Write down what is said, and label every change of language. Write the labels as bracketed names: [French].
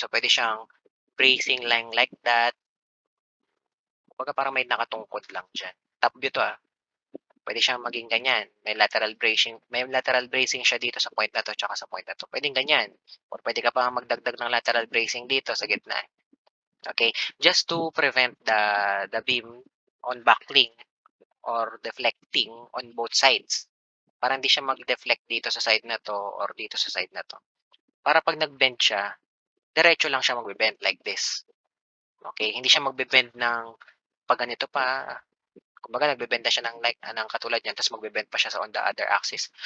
[Filipino] So pwede siyang [English] bracing line like that, [Filipino] kumbaga parang may nakatungkod lang diyan. [English] Top view [Filipino] 'to, Puwede siyang maging ganyan, may lateral bracing siya dito sa point na 'to tsaka sa point na 'to, puwedeng ganyan or puwede ka pa ngang magdagdag ng lateral bracing dito sa gitna, okey? [English] Just to prevent the beam on buckling or deflecting on both sides. [Filipino] Para hindi siya mag-deflect dito sa side na 'to or dito sa side na 'to. Para 'pag nag-bend siya, diretso lang siya magbe-bend like this, okey? Hindi siya magbe-bend ng 'pag ganito pa. Kumbaga nagbe-bend na siya ng like ng katulad niyan tapos magbe-bend pa siya sa [English] on the other axis.